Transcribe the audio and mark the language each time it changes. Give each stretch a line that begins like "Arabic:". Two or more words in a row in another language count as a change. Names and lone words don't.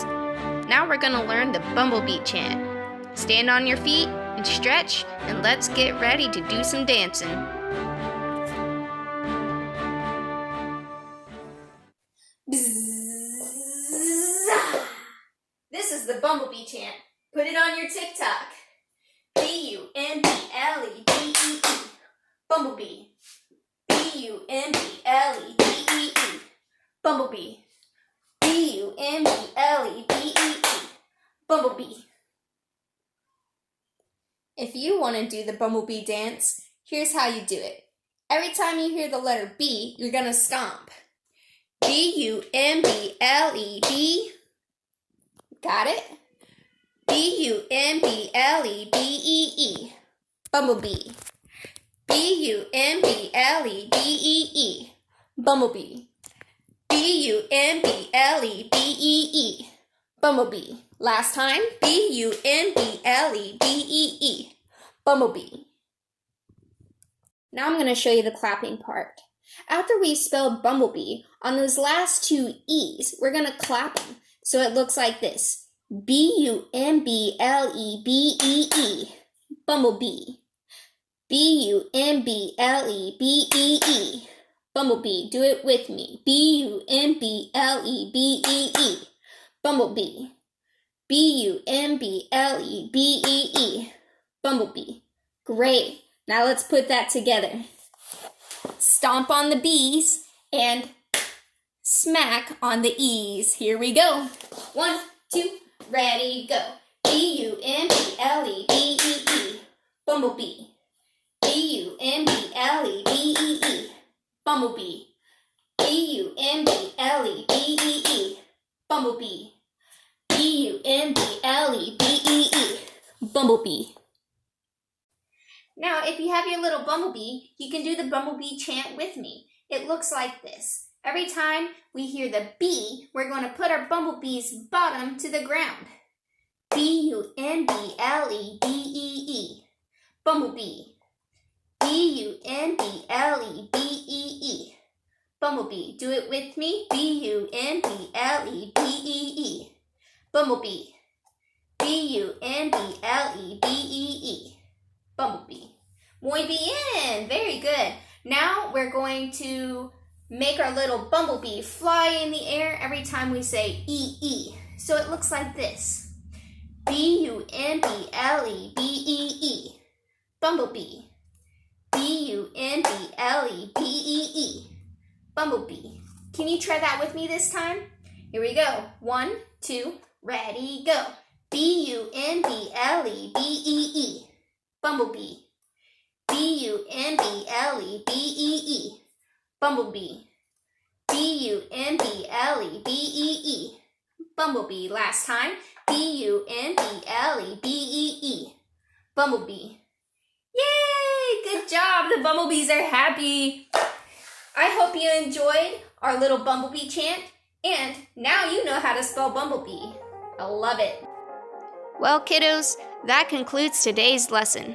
English: Now we're going to learn the bumblebee chant. Stand on your feet and stretch, and let's get ready to do some dancing. This is the bumblebee chant. Put it on your TikTok. B-U-M-B-L-E-B-E-E. Bumblebee. B-U-M-B-L-E-B-E-E. Bumblebee. B-U-M-B-L-E-B-E-E. Bumblebee. If you want to do the bumblebee dance, here's how you do it. Every time you hear the letter B, you're going to stomp. B-U-M-B-L-E-B. Got it? B-U-M-B-L-E-B-E-E. Bumblebee. B-U-M-B-L-E-B-E-E. Bumblebee. B-U-M-B-L-E-B-E-E. Bumblebee. Last time. B-U-M-B-L-E-B-E-E. Bumblebee. Now I'm going to show you the clapping part. After we spelled bumblebee, on those last two E's, we're going to clap them. So it looks like this. B-U-M-B-L-E-B-E-E. Bumblebee. B-U-M-B-L-E-B-E-E. Bumblebee. Do it with me. B-U-M-B-L-E-B-E-E. Bumblebee. B-U-M-B-L-E-B-E-E. Bumblebee. Great. Now let's put that together. Stomp on the B's and smack on the E's. Here we go. 1, 2, ready, go. B-U-M-B-L-E-B-E-E. Bumblebee. B-U-M-B-L-E-B-E-E. Bumblebee. B-U-M-B-L-E-B-E-E. Bumblebee. B-U-M-B-L-E-B-E-E. Bumblebee. Now, if you have your little bumblebee, you can do the bumblebee chant with me. It looks like this. Every time we hear the B, we're going to put our bumblebee's bottom to the ground. B-U-M-B-L-E-B-E-E. Bumblebee. B-U-M-B-L-E-B-E-E. Bumblebee. Do it with me. B-U-M-B-L-E-B-E-E. Bumblebee. B-U-M-B-L-E-B-E-E. Bumblebee.
Spanish: Muy bien.
English: Very good. Now we're going to make our little bumblebee fly in the air every time we say E-E. So it looks like this. B-U-M-B-L-E-B-E-E. Bumblebee. B-U-M-B-L-E-B-E-E. Bumblebee. Can you try that with me this time? Here we go. 1, 2, ready, go. B-U-M-B-L-E-B-E-E. Bumblebee. B-U-M-B-L-E-B-E-E. Bumblebee. B-U-M-B-L-E-B-E-E. Bumblebee. Last time. B-U-M-B-L-E-B-E-E. Bumblebee. Yay! Good job! The bumblebees are happy. I hope you enjoyed our little bumblebee chant, and now you know how to spell bumblebee. I love it. Well, kiddos, that concludes today's lesson.